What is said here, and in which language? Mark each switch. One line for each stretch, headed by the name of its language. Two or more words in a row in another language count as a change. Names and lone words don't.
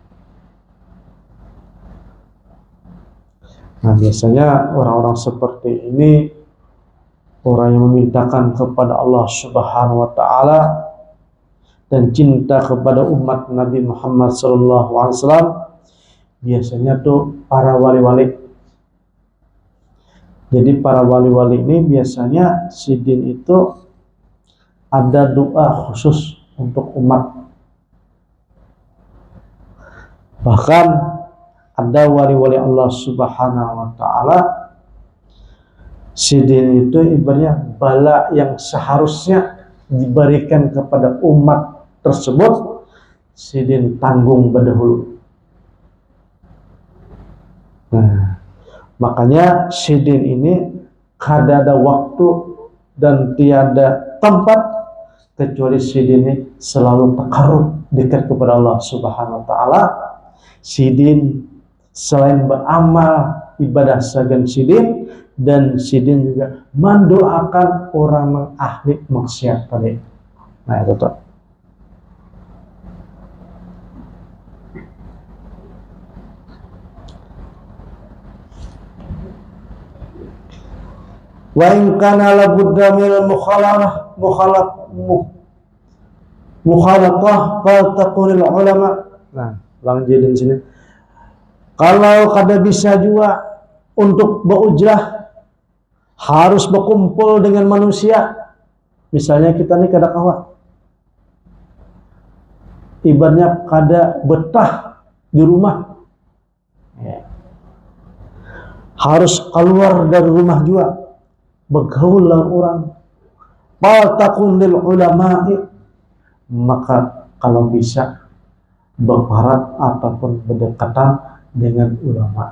Indonesian: Nah, biasanya orang-orang seperti ini, orang yang memintakan kepada Allah
Arabic: سبحانه وتعالى
Indonesian: dan cinta kepada umat Nabi Muhammad SAW, biasanya tuh para wali-wali. Jadi para wali-wali ini biasanya sidin itu ada doa khusus untuk umat. Bahkan ada wali-wali Allah
Arabic: سبحانه وتعالى,
Indonesian: sidin itu ibaratnya bala yang seharusnya diberikan kepada umat tersebut, sidin tanggung berdahulu. Nah, makanya sidin ini kada ada waktu dan tiada tempat kecuali sidin ini selalu takarrub dekat kepada Allah
Arabic: سبحانه وتعالى.
Indonesian: Sidin selain beramal ibadah
Banjar: sagan sidin,
Indonesian: dan sidin juga mendoakan orang yang ahli maksiat tadi. Nah, itu tuh.
Arabic: وإن كان لا بد من مخالطة فتقول العلماء.
Indonesian: Nah, lanjutin sini. Kalau kada bisa juga untuk berujrah harus berkumpul dengan manusia. Misalnya kita nih kada kawan, ibaratnya kada betah di rumah, harus keluar dari rumah juga, bergaul dengan orang.
Arabic: فلتكن للعلماء,
Indonesian: maka kalau bisa berparat ataupun berdekatan dengan ulama.